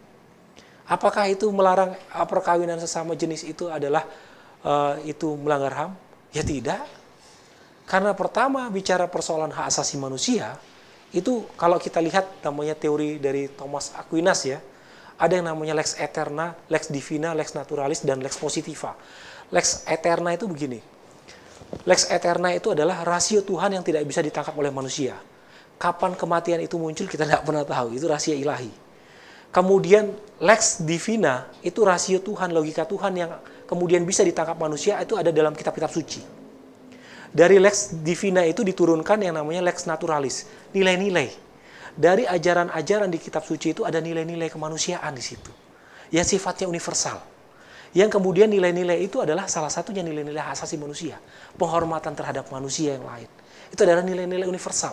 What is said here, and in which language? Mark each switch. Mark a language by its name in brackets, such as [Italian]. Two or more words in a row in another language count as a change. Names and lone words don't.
[Indonesian] Apakah itu melarang perkawinan sesama jenis itu adalah itu melanggar HAM? Ya tidak. Karena pertama bicara persoalan hak asasi manusia, itu kalau kita lihat namanya teori dari Thomas Aquinas ya, ada yang namanya [Latin] lex aeterna, lex divina, lex naturalis, [Indonesian] dan [Latin] lex positiva. Lex aeterna [Indonesian] itu begini. [Latin] Lex aeterna [Indonesian] itu adalah rasio Tuhan yang tidak bisa ditangkap oleh manusia. Kapan kematian itu muncul kita tidak pernah tahu, itu rahasia ilahi. Kemudian [Latin] lex divina [Indonesian] itu rasio Tuhan, logika Tuhan yang kemudian bisa ditangkap manusia, itu ada dalam kitab-kitab suci. Dari [Latin] lex divina [Indonesian] itu diturunkan yang namanya [Latin] lex naturalis, [Indonesian] nilai-nilai. Dari ajaran-ajaran di kitab suci itu ada nilai-nilai kemanusiaan di situ. Yang sifatnya universal. Yang kemudian nilai-nilai itu adalah salah satunya nilai-nilai hak asasi manusia. Penghormatan terhadap manusia yang lain. Itu adalah nilai-nilai universal.